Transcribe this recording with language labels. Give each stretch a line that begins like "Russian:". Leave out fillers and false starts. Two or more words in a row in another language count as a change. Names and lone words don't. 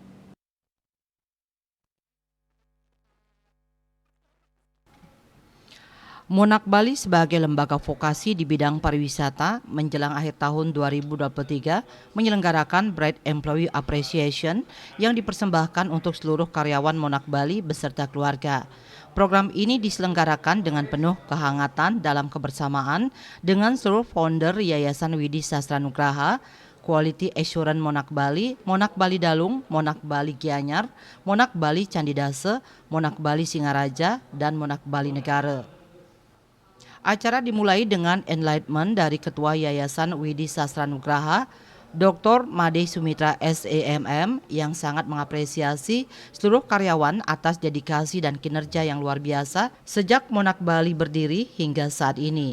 Indonesian: Monark Bali sebagai lembaga vokasi di bidang pariwisata menjelang akhir tahun 2023 menyelenggarakan Bright Employee Appreciation yang dipersembahkan untuk seluruh karyawan Monark Bali beserta keluarga. Program ini diselenggarakan dengan penuh kehangatan dalam kebersamaan dengan seluruh founder Yayasan Widi Sastranugraha,
English: Quality Assurance
Indonesian: Monark Bali Dalung, Monark Bali Gianyar, Monark Bali Candidase, Monark Bali Singaraja, dan Monark Bali Negara. Acara dimulai dengan enlightenment dari Ketua Yayasan Widi Sastranugraha, Dr. Made Sumitra SEMM yang sangat mengapresiasi seluruh karyawan atas dedikasi dan kinerja yang luar biasa sejak Monark Bali berdiri hingga saat ini.